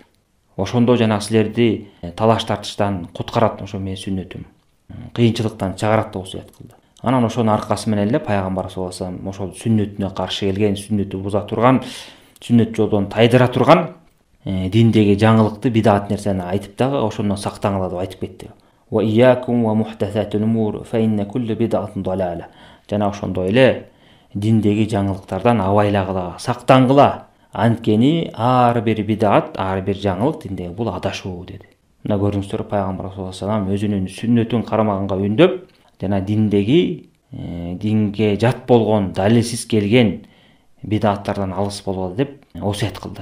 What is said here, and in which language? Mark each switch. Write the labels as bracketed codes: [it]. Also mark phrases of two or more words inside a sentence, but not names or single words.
[ky] Ошондо жана силерди талаш тартыштан куткарат ошо менин сүннөтүм. Кыйынчылыктан чыгарат деп осуят кылды. Анан ошонун аркасы менен эле пайгамбар [ar] صلى الله عليه وسلم [ky] ошол сүннөтүнө каршы келген, сүннөтү буза турган, сүннөт жолдон тайдыра турган диндеги жаңылыкты, бидат нерсени айтып дагы ошондон сактаңыла деп айтып кетти. [ar] وإياكم ومحدثات الأمور فإن كل بدعة ضلالة. [ky] Жана ошондой эле диндеги жаңылыктардан абайлагыла, сактангыла. Анткени ар бир бидат, ар бир жаңылык диндеги бул адашуу деди. Мына көрүңүздөр, пайгамбар [ar] صلى الله عليه وسلم [ky] өзүнүн сүннөтүн кармаганга үндөп, жана диндеги динге жат болгон, далилсиз келген бидаттардан алыс болгула деп осуят кылды.